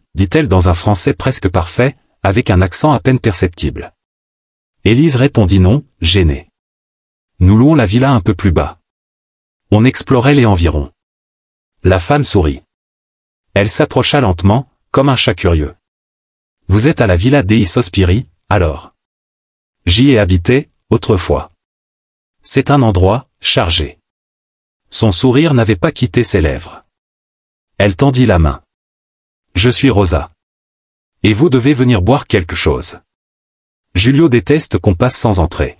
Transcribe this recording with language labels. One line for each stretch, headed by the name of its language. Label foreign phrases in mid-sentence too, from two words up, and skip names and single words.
French: dit-elle dans un français presque parfait, avec un accent à peine perceptible. Élise répondit non, gênée. « Nous louons la villa un peu plus bas. » On explorait les environs. La femme sourit. Elle s'approcha lentement, comme un chat curieux. « Vous êtes à la villa dei Sospiri, alors ? » « J'y ai habité, autrefois. » C'est un endroit, chargé. Son sourire n'avait pas quitté ses lèvres. Elle tendit la main. « Je suis Rosa. Et vous devez venir boire quelque chose. » Julio déteste qu'on passe sans entrer.